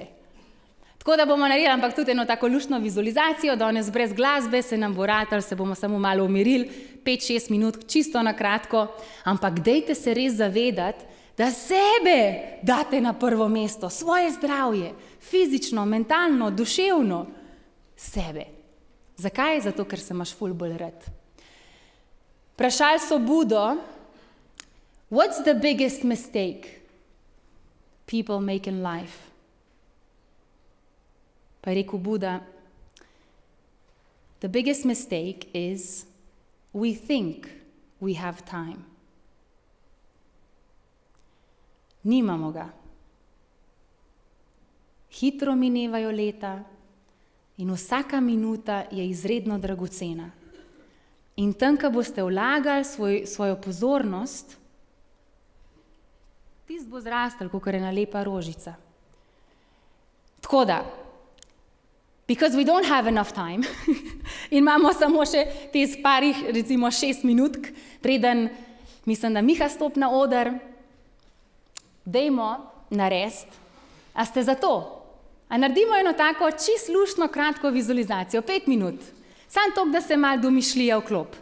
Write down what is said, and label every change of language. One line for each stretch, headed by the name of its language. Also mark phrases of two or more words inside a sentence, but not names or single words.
Slovenian: Tako da bomo naredili, ampak tudi eno tako luštno vizualizacijo, danes brez glasbe se nam bo ratalo, se bomo samo malo umirili, 5-6 minut, čisto na kratko, ampak dejte se res zavedati, da sebe date na prvo mesto, svoje zdravje, fizično, mentalno, duševno, sebe. Zakaj? Zato, ker se imaš ful bolj rad. Vprašali so Budo,
English: what's the biggest mistake people make in life?
Slovenian: Pa je rekel Buda,
English: the biggest mistake is we think we have time.
Slovenian: Nimamo ga. Hitro minevajo leta in vsaka minuta je izredno dragocena. In tam, ko boste vlagali svojo pozornost, tist bo zrastel, kakor ena lepa rožica. Tako da,
English: because we don't have enough time
Slovenian: in imamo samo še te parih, recimo 6 minutk, preden, mislim, da Miha stopi na oder, dajmo narediti, a ste za to? A naredimo eno tako čist luštno kratko vizualizacijo, 5 minut, samo toliko, da se malo domišljija vklop.